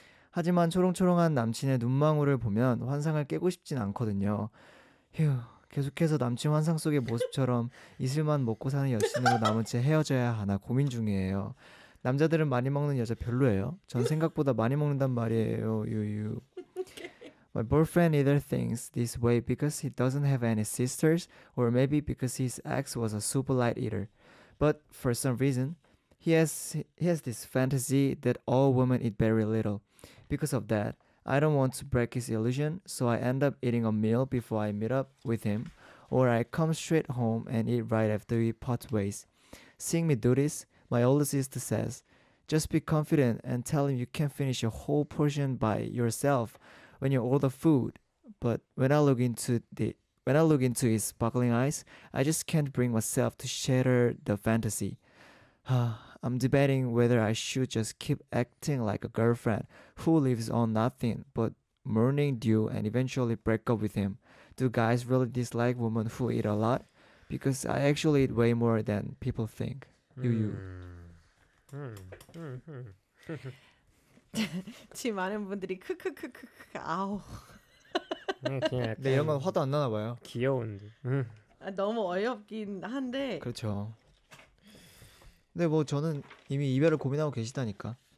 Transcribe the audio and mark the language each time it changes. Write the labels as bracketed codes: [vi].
[ko] 하지만 초롱초롱한 남친의 눈망울을 보면 환상을 깨고 싶진 않거든요. 휴, 계속해서 남친 환상 속의 모습처럼 이슬만 먹고 사는 여친으로 남은 채 헤어져야 하나 고민 중이에요. 남자들은 많이 먹는 여자 별로예요. 전 생각보다 많이 먹는단 말이에요. 유유. [en] My boyfriend either thinks this way because he doesn't have any sisters or maybe because his ex was a super light eater. But for some reason, he has this fantasy that all women eat very little. Because of that, I don't want to break his illusion, so I end up eating a meal before I meet up with him, or I come straight home and eat right after we part ways. Seeing me do this, my older sister says, just be confident and tell him you can't finish a whole portion by yourself when you order food. But when I look into his sparkling eyes, I just can't bring myself to shatter the fantasy. I'm debating whether I should just keep acting like a girlfriend who lives on nothing but morning dew and eventually break up with him. Do guys really dislike women who eat a lot? Because I actually eat way more than people think. Do you? [ko] 지금 많은 분들이 크크크크 아우. 근데 이런 건 화도 안 나나 봐요. 귀여운데. 너무 어이없긴 한데. 그렇죠. 근데 뭐 저는 이미 이별을 고민하고 계시다니까.